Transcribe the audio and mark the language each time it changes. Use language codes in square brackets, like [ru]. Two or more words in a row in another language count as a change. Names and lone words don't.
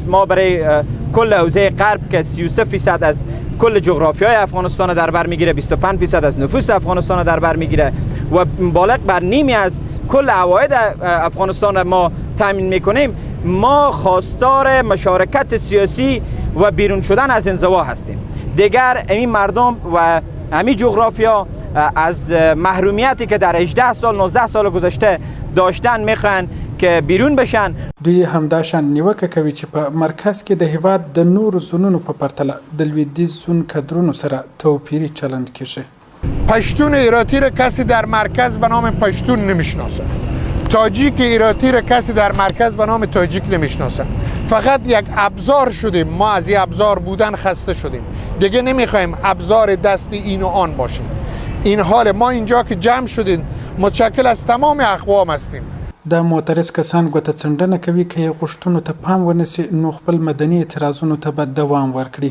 [fa] ما برای کل حوزه غرب که 33% از کل جغرافیای افغانستان در بر میگیره، 25% از نفوس افغانستان در بر میگیره و بالغ بر نیمی از کل عواید افغانستان ما تامین میکنیم. ما خواستار مشارکت سیاسی و بیرون شدن از انزوا هستیم. دیگر این مردم و همین جغرافیا از محرومیتی که در 18 سال 19 سال گذشته داشتن میخوان که بیرون بشن. [ps] دوی همداشان نیوکه کوي چې په مرکز کې د هیواد د نورو زونونو په پرتله د لویدیځ زون کدرونو سره توپیری چلند کیږي. [fa] پشتون هراتی را کسی در مرکز به نام پشتون نمیشناسه. تاجیک هراتی را کسی در مرکز به نام تاجیک نمیشناسه. فقط یک ابزار شدیم. ما از این ابزار بودن خسته شدیم. دیگه نمیخوایم ابزار دست این و آن باشیم. این حال ما اینجا که جمع شدیم متشکل از تمام اقوام هستیم. [ps] د معترض کسان ګوته څنډنه کوي که یې غوښتنو ته پام ونیسي نو خپل مدني اعتراضونو ته به دوام ورکړي.